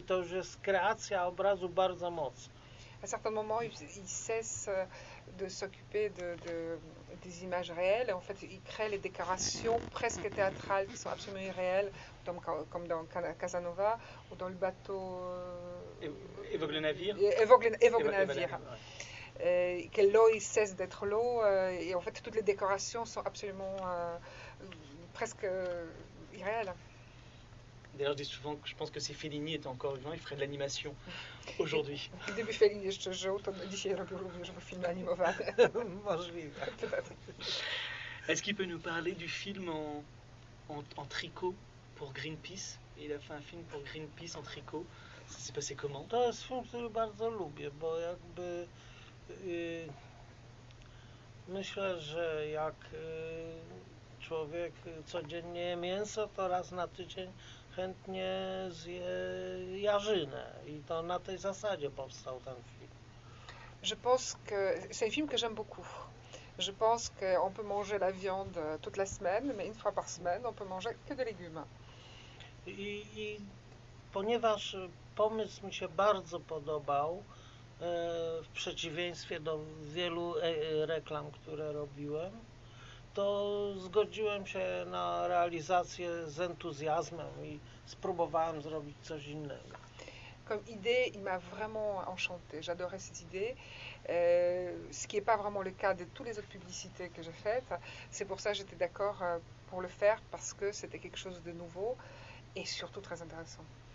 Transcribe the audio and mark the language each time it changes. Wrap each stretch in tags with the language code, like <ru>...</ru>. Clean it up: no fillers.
<pl>To już jest kreacja obrazu bardzo mocna.</pl> <fr>À certains moments, il cesse de s'occuper des images réelles. En fait, il crée les décorations presque théâtrales qui sont absolument irréelles, comme dans Casanova ou dans le bateau. Évoque le navire. Évoque le navire. Ouais. Que l'eau cesse d'être l'eau. Et en fait, toutes les décorations sont absolument presque irréelles. D'ailleurs, je dis souvent que je pense que si Fellini était encore vivant, il ferait de l'animation aujourd'hui.</fr> <pl>Gdyby Fellini jeszcze żył, to dzisiaj robił również filmy animowane. Możliwe.</pl> <fr>Est-ce qu'il peut nous parler du film en tricot pour Greenpeace? Il a fait un film pour Greenpeace en tricot. Ça s'est passé comment?</fr> <pl>To jest film, który bardzo lubię, bo jakby myślę, że jak człowiek codziennie je mięso, to raz na tydzień chętnie zje jarzynę. I to na tej zasadzie powstał ten film.</pl> <fr>Je pense que c'est un film que j'aime beaucoup. Je pense qu'on peut manger la viande toute la semaine, mais une fois par semaine, on peut manger que des légumes.</fr> <pl>I ponieważ pomysł mi się bardzo podobał, w przeciwieństwie do wielu reklam, które robiłem, to zgodziłem się na realizację z entuzjazmem i spróbowałem zrobić coś innego.</pl> <fr>Comme idée, il m'a vraiment enchanté. J'adorais cette idée. Ce qui n'est pas vraiment le cas de toutes les autres publicités que j'ai faites. C'est pour ça que j'étais d'accord pour le faire, parce que c'était quelque chose de nouveau et surtout très intéressant.</fr>